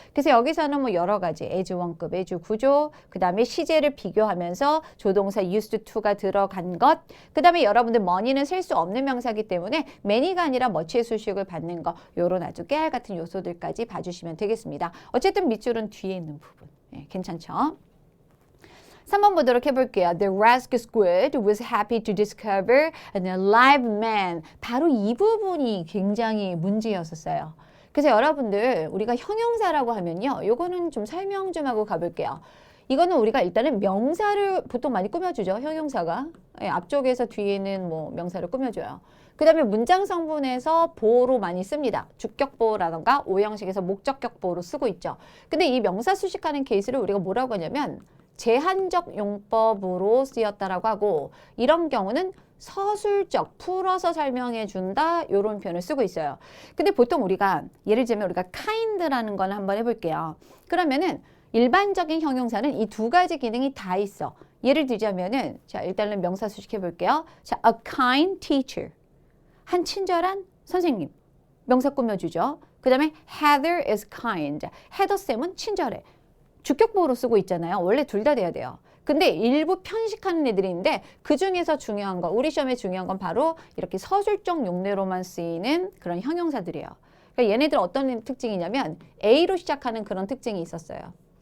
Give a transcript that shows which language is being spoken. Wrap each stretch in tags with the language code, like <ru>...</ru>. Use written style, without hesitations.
<ko>그래서 여기서는 뭐 여러 가지 as 원급, as 구조, 그 다음에 시제를 비교하면서 조동사 used to가 들어간 것, 그 다음에 여러분들 money는 셀 수 없는 명사이기 때문에 many가 아니라 much의 수식을 받는 거, 요런 아주 깨알 같은 요소들까지 봐주시면 되겠습니다. 어쨌든 밑줄은 뒤에 있는 부분. 괜찮죠? 3번 보도록 해볼게요.</ko> <en>The rescue squad was happy to discover an alive man.</en> <ko>바로 이 부분이 굉장히 문제였었어요. 그래서 여러분들 우리가 형용사라고 하면요. 요거는 좀 설명 좀 하고 가볼게요. 이거는 우리가 일단은 명사를 보통 많이 꾸며주죠. 형용사가. 예, 앞쪽에서 뒤에는 뭐 명사를 꾸며줘요. 그 다음에 문장 성분에서 보어로 많이 씁니다. 주격보어라던가 오형식에서 목적격보어로 쓰고 있죠. 근데 이 명사 수식하는 케이스를 우리가 뭐라고 하냐면 제한적 용법으로 쓰였다라고 하고 이런 경우는 서술적, 풀어서 설명해 준다 이런 표현을 쓰고 있어요. 근데 보통 우리가 예를 들면 우리가 kind라는 걸 한번 해볼게요. 그러면은 일반적인 형용사는 이 두 가지 기능이 다 있어. 예를 들자면은 자 일단은 명사 수식해 볼게요. 자,</ko> <en>a kind teacher.</en> <ko>한 친절한 선생님. 명사 꾸며주죠.</ko> <en>그 다음에 Heather is kind.</en> <ko>헤더쌤은 친절해. 주격보어로 쓰고 있잖아요. 원래 둘 다 돼야 돼요. 근데 일부 편식하는 애들이 있는데 그 중에서 중요한 거, 우리 시험에 중요한 건 바로 이렇게 서술적 용례로만 쓰이는 그런 형용사들이에요. 그러니까 얘네들 어떤 특징이냐면 A로 시작하는 그런 특징이 있었어요.</ko>